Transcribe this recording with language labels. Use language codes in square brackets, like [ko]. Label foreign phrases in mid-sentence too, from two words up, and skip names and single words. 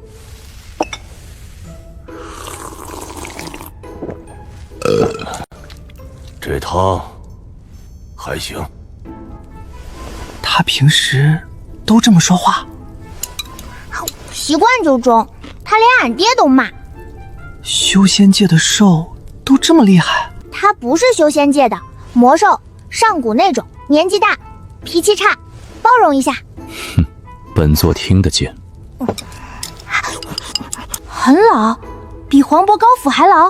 [zh] 這湯還行。他平時都這麼說話？習慣就中，他連俺爹都罵。修仙界的獸都這麼厲害？他不是修仙界的，魔獸，上古那種，年紀大，脾氣差，包容一下。哼，本座聽得見。很老，比黃渤高府還老？